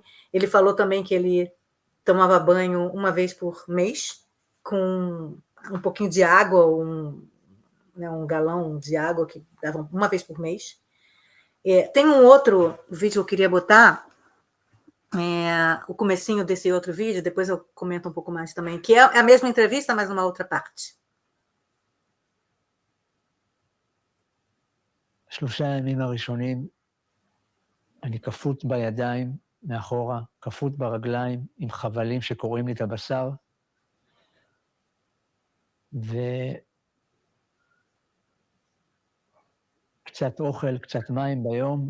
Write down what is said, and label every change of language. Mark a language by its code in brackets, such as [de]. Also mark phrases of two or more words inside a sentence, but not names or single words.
[pt] Ele falou também que ele tomava banho uma vez por mês, com um pouquinho de água, um galão de água que dava uma vez por mês. Tem um outro vídeo que eu queria botar, o comecinho desse outro vídeo, depois eu comento um pouco mais também, que é a mesma entrevista, mas numa outra parte. [he] 3 הימים הראשונים, אני כפות בידיים מאחורה, כפות ברגליים, עם חבלים שקוראים לי את הבשר, קצת אוכל, קצת מים ביום.